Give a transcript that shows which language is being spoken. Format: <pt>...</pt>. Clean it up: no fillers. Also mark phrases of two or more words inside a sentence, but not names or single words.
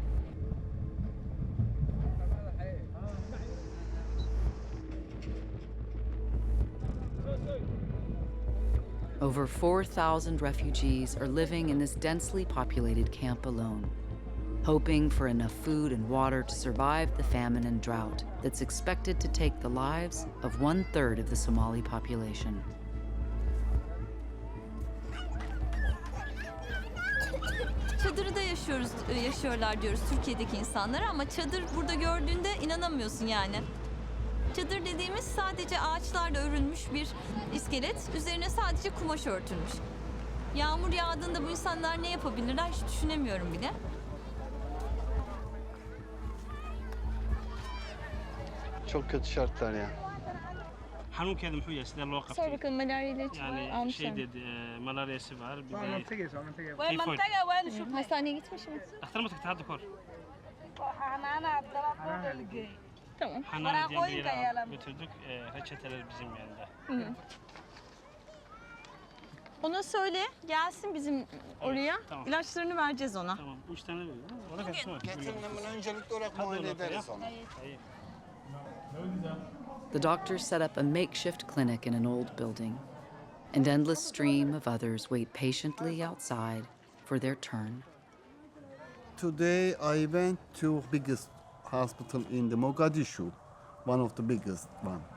<en>Over 4,000 refugees are living in this densely populated camp alone, hoping for enough food and water to survive the famine and drought that's expected to take the lives of 1/3 of the Somali population.</en> <tr>Çadır yaşıyorlar diyoruz Türkiye'deki insanlara ama çadır burada gördüğünde inanamıyorsun yani. Çadır dediğimiz sadece ağaçlarla örülmüş bir iskelet, üzerine sadece kumaş örtülmüş. Yağmur yağdığında bu insanlar ne yapabilirler hiç düşünemiyorum bile. Çok kötü şartlar ya.</tr> <so>Xanuunkeeda muxuu yahay sidee loo qabtay?</so> <tr>Sor bakalım malaria ilacı var, Yani almışlar. şey dedi, malaryası var, bir de Tifoid. Hastaneye gitmiş mi?</tr> <so>Dhakhtar ma tagtay hadda kahor?</so> <tr>Tamam. Xanaana diye bir yere götürdük, reçeteler bizim yanında. Ona söyle gelsin bizim oraya. tamam. İlaçlarını vereceğiz ona. Tamam, 3 tane veriyor. Ona kaç var? Öncelikli olarak muayene ederiz onu.</tr> <en>The doctors set up a makeshift clinic in an old building. An endless stream of others wait patiently outside for their turn. Today I went to biggest hospital in the Mogadishu, one of the biggest one.</en>